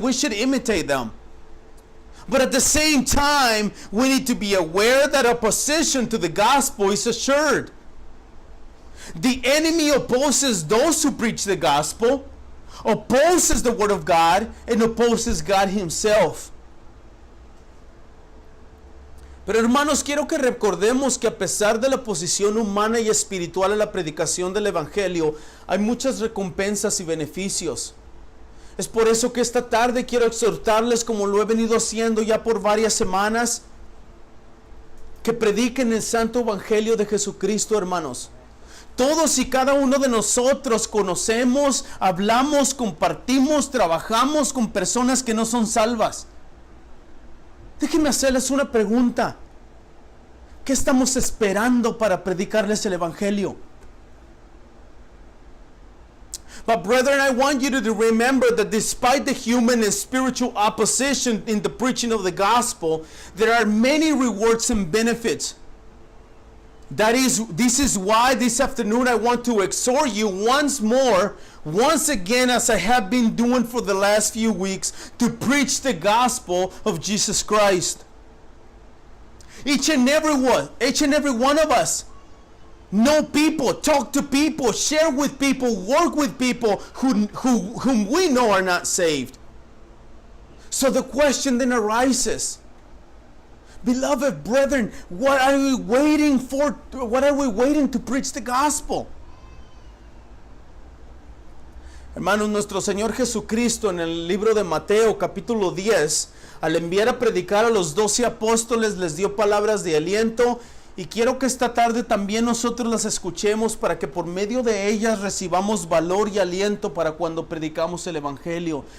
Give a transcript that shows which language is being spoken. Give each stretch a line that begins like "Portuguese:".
English: We should imitate them. But at the same time, we need to be aware that opposition to the gospel is assured. The enemy opposes those who preach the gospel, opposes the word of God, and opposes God himself.
Spanish: Pero hermanos, quiero que recordemos que a pesar de la oposición humana y espiritual a la predicación del Evangelio, hay muchas recompensas y beneficios. Es por eso que esta tarde quiero exhortarles, como lo he venido haciendo ya por varias semanas, que prediquen el santo Evangelio de Jesucristo, hermanos. Todos y cada uno de nosotros conocemos, hablamos, compartimos, trabajamos con personas que no son salvas. Déjenme hacerles una pregunta. ¿Qué estamos esperando para predicarles el Evangelio?
English: But brethren, I want you to remember that despite the human and spiritual opposition in the preaching of the gospel, there are many rewards and benefits. This is why this afternoon I want to exhort you once again, as I have been doing for the last few weeks, to preach the gospel of Jesus Christ. Each and every one of us know people, talk to people, share with people, work with people whom we know are not saved. So the question then arises, beloved brethren, what are we waiting for? What are we waiting to preach the gospel?
Spanish: Hermanos, nuestro Señor Jesucristo en el libro de Mateo capítulo 10, al enviar a predicar a los 12 apóstoles, les dio palabras de aliento, y quiero que esta tarde también nosotros las escuchemos para que por medio de ellas recibamos valor y aliento para cuando predicamos el Evangelio.